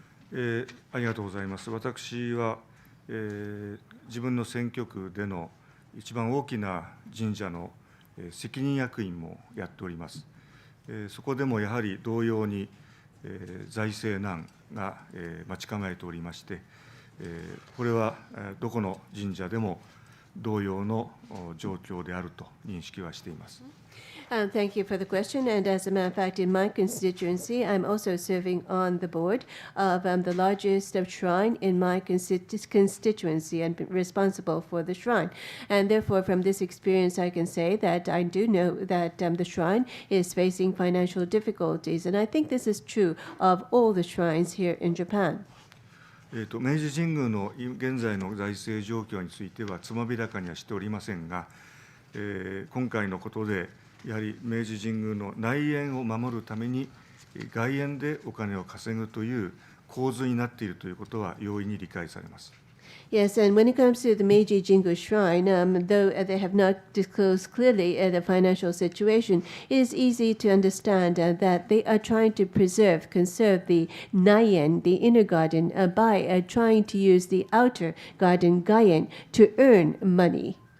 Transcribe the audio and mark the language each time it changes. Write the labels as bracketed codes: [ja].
[ja] ありがとうございます。私は、自分の選挙区での一番大きな神社の責任役員もやっております。そこでもやはり同様に財政難が待ち構えておりまして、これはどこの神社でも同様の状況であると認識はしています。 [en] Thank you for the question. And as a matter of fact, in my constituency, I'm also serving on the board of the largest shrine in my constituency and responsible for the shrine. And therefore, from this experience, I can say that I do know that the shrine is facing financial difficulties. And I think this is true of all the shrines here in Japan. [ja] 明治神宮の現在の財政状況についてはつまびらかにはしておりませんが、今回のことでやはり明治神宮の内縁を守るために外縁でお金を稼ぐという構図になっているということは容易に理解されます。 [en] Yes, and when it comes to the Meiji Jingu Shrine, though they have not disclosed clearly the financial situation, it is easy to understand that they are trying to conserve the Naien, the inner garden, by trying to use the outer garden, Gaien, to earn money.